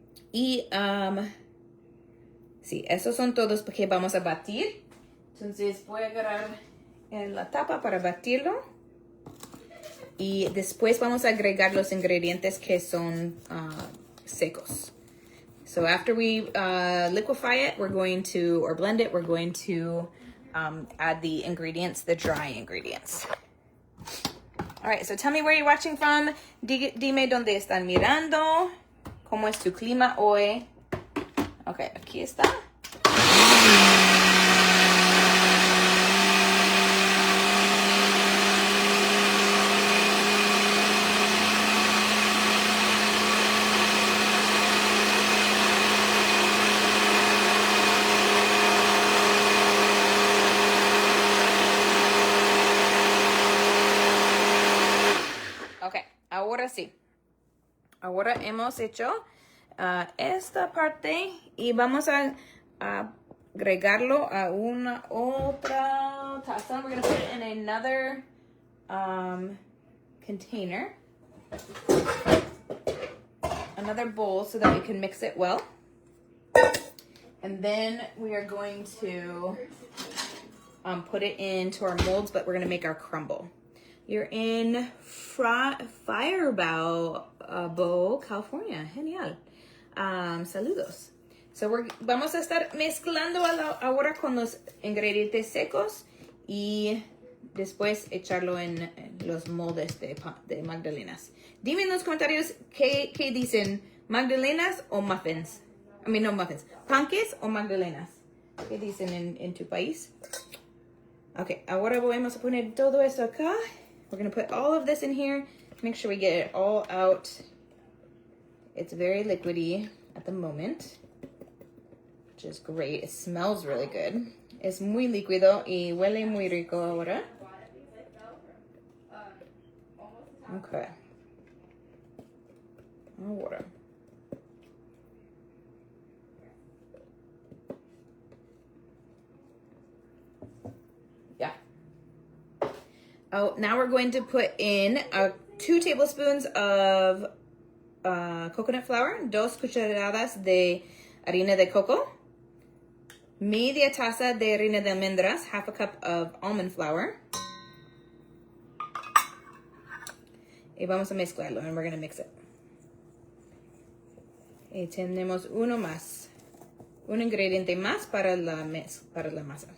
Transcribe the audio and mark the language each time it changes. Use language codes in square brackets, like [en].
[es] Y, sí, esos son todos porque vamos a batir. Entonces, voy a agarrar la tapa para batirlo. Y después vamos a agregar los ingredientes que son secos. [en] So after we liquefy it, or blend it, we're going to add the ingredients, the dry ingredients. All right, so tell me where you're watching from. [es] Dime dónde están mirando. ¿Cómo es tu clima hoy? Okay, aquí está. Ahora sí. Ahora hemos hecho esta parte y vamos a agregarlo a una otra taza. [en] We're going to put it in another container. Another bowl so that we can mix it well. And then we are going to put it into our molds, but we're going to make our crumble. You're in Fireball, California. [es] Genial. Saludos. So vamos a estar mezclando ahora con los ingredientes secos y después echarlo en los moldes de magdalenas. Dime en los comentarios qué dicen Magdalenas o muffins. [en] I mean, [es] no muffins. Panques o magdalenas. ¿Qué dicen en tu país? Okay, ahora vamos a poner todo esto acá. [en] We're going to put all of this in here. Make sure we get it all out. It's very liquidy at the moment, which is great. It smells really good. [es] Es muy líquido y huele muy rico ahora. [en] Okay. [es] Ahora. [en] Yeah. Oh, now we're going to put in 2 tablespoons of coconut flour, [es] 2 cucharadas de harina de coco, media taza de harina de almendras, [en] half a cup of almond flour. [es] Y vamos a mezclarlo, [en] and we're going to mix it. [es] Y tenemos uno más. Un ingrediente más para la masa.